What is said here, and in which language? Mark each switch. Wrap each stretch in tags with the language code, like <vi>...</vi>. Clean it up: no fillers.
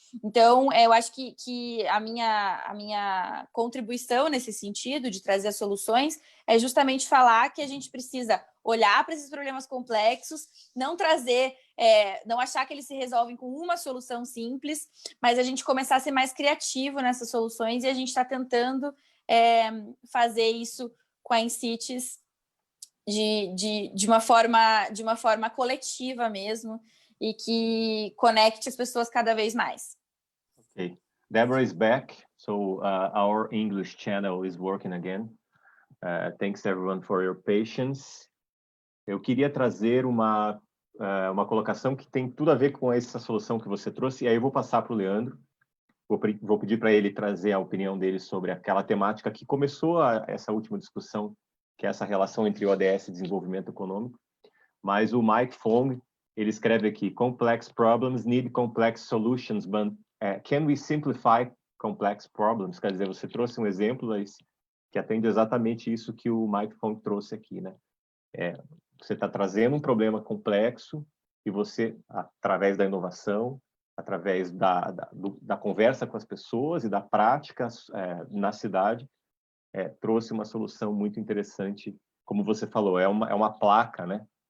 <pt>Então, eu acho que a minha contribuição nesse sentido, de trazer soluções, é justamente falar que a gente precisa olhar para esses problemas complexos, não trazer, não achar que eles se resolvem com uma solução simples, mas a gente começar a ser mais criativo nessas soluções, e a gente está tentando fazer isso com a Insights de uma forma coletiva mesmo, e que conecte as pessoas cada vez mais.</pt> <en>Okay, Deborah is back, so our English channel is working again. Thanks everyone for your patience.</en> <pt>Eu queria trazer uma colocação que tem tudo a ver com essa solução que você trouxe, e aí eu vou passar para o Leandro. Vou pedir para ele trazer a opinião dele sobre aquela temática que começou essa última discussão, que é essa relação entre ODS e desenvolvimento econômico. Mas o Mike Fong, ele escreve aqui:</pt> <en>complex problems need complex solutions, but can we simplify complex problems?</en> <pt>Quer dizer, você trouxe um exemplo que atende exatamente isso que o Mike Fong trouxe aqui, né? Você está trazendo um problema complexo e você, através da inovação, através da conversa com as pessoas e da prática na cidade, trouxe uma solução muito interessante, como você falou, é uma placa, né?</pt>